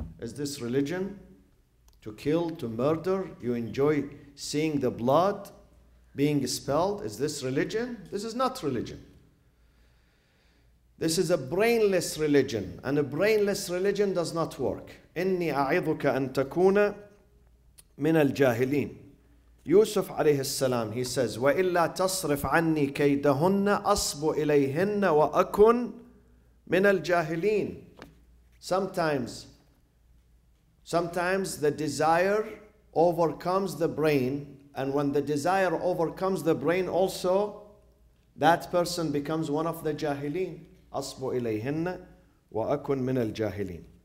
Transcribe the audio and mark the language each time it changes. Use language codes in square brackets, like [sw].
[en] Is this religion? To kill, to murder? You enjoy seeing the blood being spilled? Is this religion? This is not religion. This is a brainless religion, and a brainless religion does not work. [ar] إني أعظك أن تكون من الجاهلين. Yusuf alayhi salam, [en] he says, [ar] وَإِلَّا تَصْرِفْ عَنِّي كَيْدَهُنَّ أَصْبُ إِلَيْهِنَّ وَأَكُنْ مِنَ الْجَاهِلِينَ. [en] Sometimes the desire overcomes the brain, and when the desire overcomes the brain also, that person becomes one of the jahilin. [ar] أَصْبُ إِلَيْهِنَّ وَأَكُنْ مِنَ الْجَاهِلِينَ.